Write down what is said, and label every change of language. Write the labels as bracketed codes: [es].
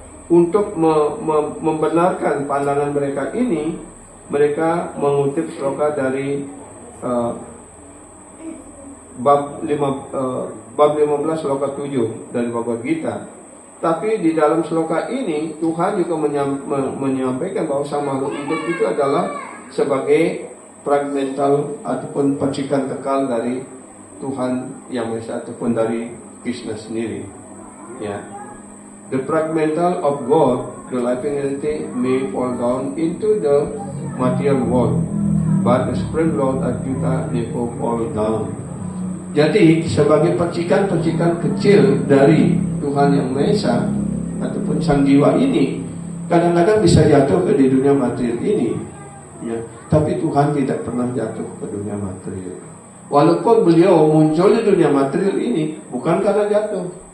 [id] untuk membenarkan pandangan mereka ini, mereka mengutip sloka dari bab 15 sloka 7 dari Bhagavad Gita. Tapi di dalam sloka ini Tuhan juga menyampaikan bahwa sang makhluk hidup itu adalah sebagai fragmental ataupun percikan kekal dari Tuhan Yang Maha Esa ataupun dari Krishna sendiri. Ya. [en] The fragmental of God, the living entity, may fall down into the material world, but the Supreme Lord Achyuta never fall down. [id] Jadi sebagai percikan-percikan kecil dari Tuhan Yang Maha Esa ataupun sang jiwa ini, kadang-kadang bisa jatuh ke di dunia material ini, ya. Tapi Tuhan tidak pernah jatuh ke dunia material. Walaupun beliau muncul di dunia material ini bukan karena jatuh.